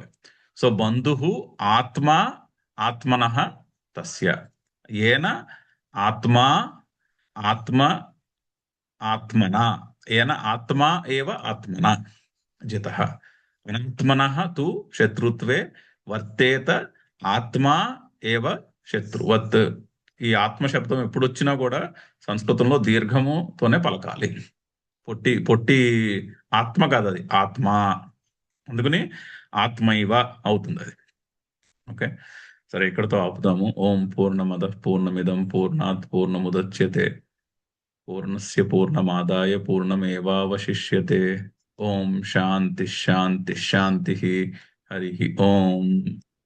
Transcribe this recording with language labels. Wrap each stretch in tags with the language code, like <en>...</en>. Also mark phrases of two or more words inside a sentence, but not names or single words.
<sa>సో బంధు ఆత్మ ఆత్మనః తస్య ఏన ఆత్మ ఆత్మ ఆత్మన ఏన ఆత్మ ఏవ ఆత్మన జితః అనాత్మనః తు శత్రుత్వే వర్తేత ఆత్మ ఏవ శత్రువత్.</sa> <te>ఈ ఆత్మ శబ్దం ఎప్పుడు వచ్చినా కూడా సంస్కృతంలో దీర్ఘముతోనే పలకాలి. పొట్టి పొట్టి ఆత్మ కాదు, అది ఆత్మ. అందుకని ఆత్మైవ అవుతుంది అది. ఓకే, సరే, ఇక్కడతో ఆపుదాము.</te> <sa>ఓం పూర్ణమద పూర్ణమిదం పూర్ణాత్ పూర్ణముదచ్యతే పూర్ణస్య పూర్ణమాదాయ పూర్ణమేవావశిష్యతే. ఓం శాంతి శాంతి శాంతి. హరి ఓం.</sa>